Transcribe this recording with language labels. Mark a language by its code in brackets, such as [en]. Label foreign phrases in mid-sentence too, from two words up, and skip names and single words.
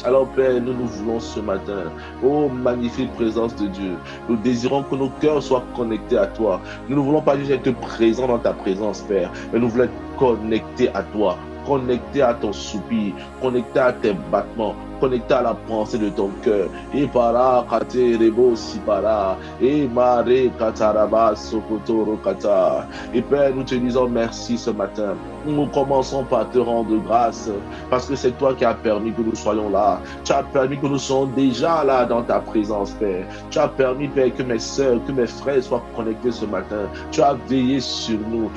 [fr] Alors Père, nous nous voulons ce matin, oh magnifique présence de Dieu, nous désirons que nos cœurs soient connectés à toi. Nous ne voulons pas juste être présents dans ta présence, Père, mais nous voulons être connectés à toi, connectés à ton soupir, connectés à tes battements, connecté à la pensée de ton cœur. Et para kate rebo sipara, et mare kataraba sokotoro kata. Et Père, nous te disons merci ce matin. Nous commençons par te rendre grâce parce que c'est toi qui as permis que nous soyons là. Tu as permis que nous soyons déjà là dans ta présence, Père. Tu as permis, Père, que mes soeurs, que mes frères soient connectés ce matin. Tu as veillé sur nous.